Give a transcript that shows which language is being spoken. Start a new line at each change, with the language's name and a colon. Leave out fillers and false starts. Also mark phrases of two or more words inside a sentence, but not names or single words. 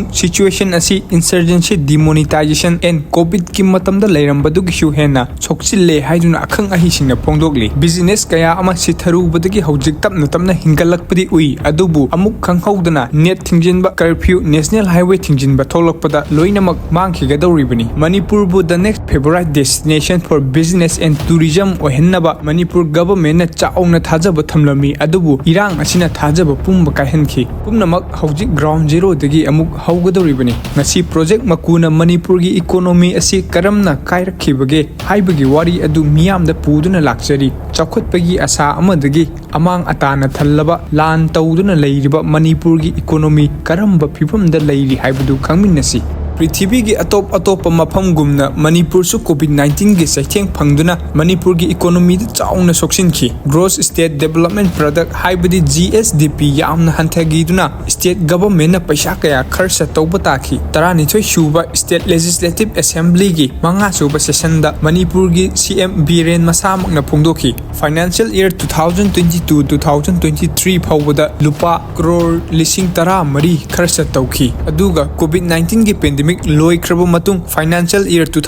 Manipuri: situation asi
English: insurgency demonetization and covid
Manipuri: ki matamda lairambadu gi shu hena chokchille haiduna akhang ahi singna phongdokli business kaya ama sitharubadagi hojik tapna hingalakpadi ui adubu amuk khanghaudana net thingjinba
English: curfew national highway
Manipuri: thingjinba tholokpada loinamak mangkhigadoribani Manipur bu
English: the next favorite destination for business and tourism
Manipuri: ohennaba Manipur government na chauna thajaba thamlami adubu irang asina thajaba pumba kaihanki pumnamak hojik
English: ground zero
Manipuri: dagi amuk haugadoribani ngasi project makuna Manipur gi economy asi karamna kairakkhibage haibagi wari adu miyamda puduna lakjari chakhotpagi asa amadagi amang atana thallaba lan tawduna leiriba Manipur gi economy karamba phibamda leiri haibadu khangminnasi Prithvi gi atop mafam gumna Manipur su COVID-19 gi saitheng phangduna Manipur gi economy da chauna soksinki
English: gross state development product
Manipuri: haibadi GSDP yamna hanthagiduna
English: state government
Manipuri: na paisa kaya kharsa tawba taki tarani thoi shuba
English: state legislative assembly
Manipuri: gi manga suba session da Manipur gi CM Biren masamak na phongdoki
English: financial year
Manipuri: 2022-2023 phawbada lupa crore lising tara mari kharsa tawki aduga COVID-19 gi pandemic loi kraba matung
English: financial year